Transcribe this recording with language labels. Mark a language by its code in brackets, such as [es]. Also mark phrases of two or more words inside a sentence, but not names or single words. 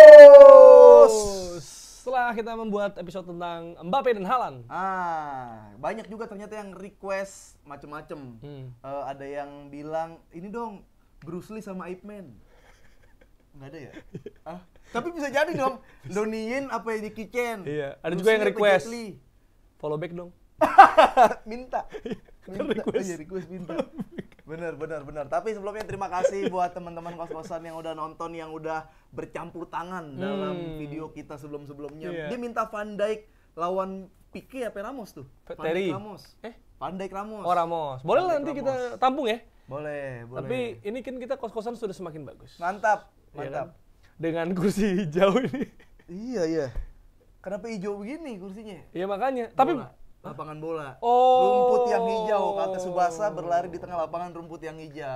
[id] Setelah kita membuat episode tentang Mbappe dan Haaland. Banyak juga ternyata yang request macem-macem. Ada yang bilang, ini dong Bruce Lee sama Ip Man. Nggak ada ya? Tapi bisa jadi dong. Donnie apa yang di Kitchen. Iya. Ada Bruce juga yang Lee apa request. Jet Li? [en] Follow back [id] dong. Minta. Request. Iya, request minta. Bener. Tapi sebelumnya terima kasih buat teman-teman kos-kosan yang udah nonton, yang udah bercampur tangan dalam video kita sebelum-sebelumnya. Iya. Dia minta Van Dijk lawan Pique apa Ramos tuh? Van Terry. Dijk Ramos. Van Dijk Ramos. Oh, Ramos. Boleh lah Van Dijk nanti Ramos. kita tampung ya. Boleh. Tapi ini kan kita kos-kosan sudah semakin bagus. Mantap. Iya kan? Dengan kursi hijau ini. Iya. Kenapa hijau begini kursinya? Iya makanya. Tapi Lapangan bola. Oh. Rumput yang hijau, kata Subasa berlari di tengah lapangan rumput yang hijau.